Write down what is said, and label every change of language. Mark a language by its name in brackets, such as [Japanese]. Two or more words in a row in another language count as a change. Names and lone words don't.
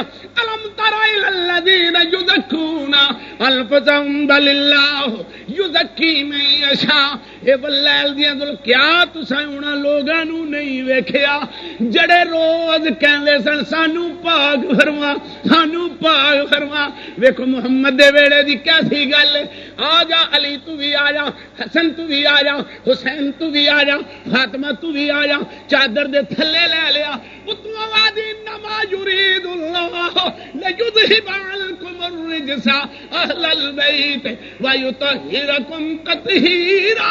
[Arabic] الم تر الی الذین یزکون انفسهم بل اللہ یزکی من یشاء. [Punjabi] اے واللیل دیاں دل, کیا تساں انہاں لوگاں نو نہیں ویکھیا جڑے روز کہندے سن سانو پاک فرما, سانو پاک فرما. ویکھو محمد دے ویڑے دی کیسی گل, آ جا علی تو بھی آ جا, حسن تو بھی آ جا, حسین تو بھی آ جا, فاطمہ تو بھی آ جا, چادر دے تھلے لے لیا. اتو آوازی [Arabic] انما یرید اللہ لیذہب عنکم الرجس اہل البیت ویطہرکم تطہیرا.